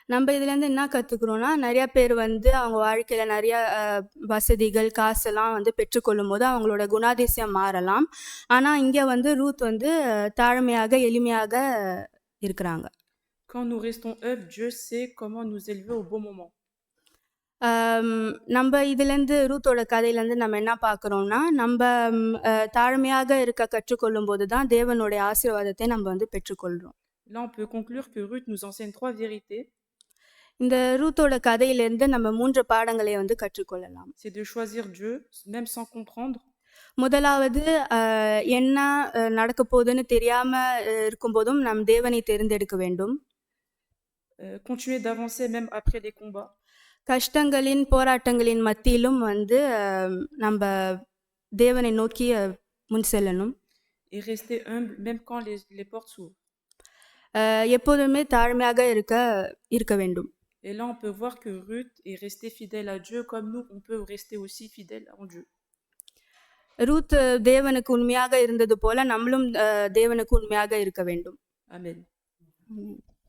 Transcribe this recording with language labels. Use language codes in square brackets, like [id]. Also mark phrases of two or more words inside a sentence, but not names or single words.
[ta] நம்ம இதுலேருந்து என்ன கற்றுக்குறோன்னா, நிறையா பேர் வந்து அவங்க வாழ்க்கையில் நிறைய வசதிகள் காசெல்லாம் வந்து பெற்றுக்கொள்ளும் போது அவங்களோட குணாதிசயம் மாறலாம். ஆனால் இங்கே வந்து ரூத் வந்து தாழ்மையாக எளிமையாக இருக்கிறாங்க. [fr] Quand nous restons humbles, Dieu sait comment nous élever au bon moment. [ta] நம்ம இதுலேருந்து ரூத்தோட கதையிலேருந்து நம்ம என்ன பார்க்குறோம்னா, நம்ம தாழ்மையாக இருக்க கற்றுக்கொள்ளும் போது தான் தேவனுடைய ஆசீர்வாதத்தை நம்ம வந்து பெற்றுக்கொள்கிறோம். [fr] Là, on peut conclure que Ruth nous enseigne 3 vérités. [ta] இந்த ரூத்தோட கதையிலேருந்து நம்ம 3 பாடங்களை வந்து கற்றுக்கொள்ளலாம். [fr] C'est de choisir Dieu, même sans comprendre. [ta] முதலாவது என்ன நடக்க போகுதுன்னு தெரியாமல் இருக்கும்போதும் நம் தேவனை தேர்ந்தெடுக்க வேண்டும். [fr] Continuer d'avancer même après les combats. [ta] கஷ்டங்களின் போராட்டங்களின் மத்தியிலும் வந்து நம்ம தேவனை நோக்கி முன் செல்லணும். [fr] Et rester humble même quand les portes s'ouvrent. [ta] எப்போதுமே தாழ்மையாக இருக்க வேண்டும். [fr] Et là, on peut voir que Ruth est restée fidèle à Dieu comme nous, on peut rester aussi fidèle en Dieu. [ta] ரூத் தேவனுக்கு உண்மையாக இருந்தது போல நம்மளும் தேவனுக்கு உண்மையாக இருக்க வேண்டும். Amen.